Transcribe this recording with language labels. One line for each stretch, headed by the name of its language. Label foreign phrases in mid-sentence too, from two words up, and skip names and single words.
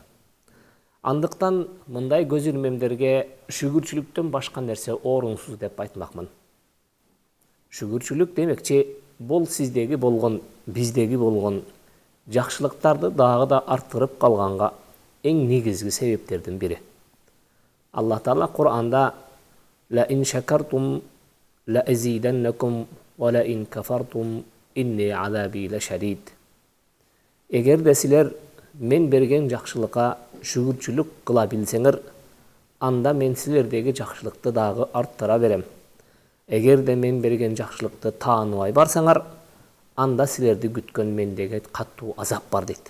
Kyrgyz: Андыктан мындай көз ирмемдерге шүгүрчүлүктөн башка нерсе орунсуз деп айтмакмын. Шүгүрчүлүк демекчи, бул сиздеги болгон, биздеги болгон жакшылыктарды дагы да арттырып калганга эң негизги себептердин бири. Аллах Таала Кур'анда
Arabic: «لئن شكرتم لأزيدنكم ولئن كفرتم إن عذابي لشديد».
Kyrgyz: Эгерде силер мен берген жакшылыкка шүгүрчүлүк кыла билсеңер, анда мен силердеги жакшылыкты дагы арттыра берем. Эгерде мен берген жакшылыкты тааныбай барсаңар, анда силерди күткөн мендеги каттуу азап бар дейт.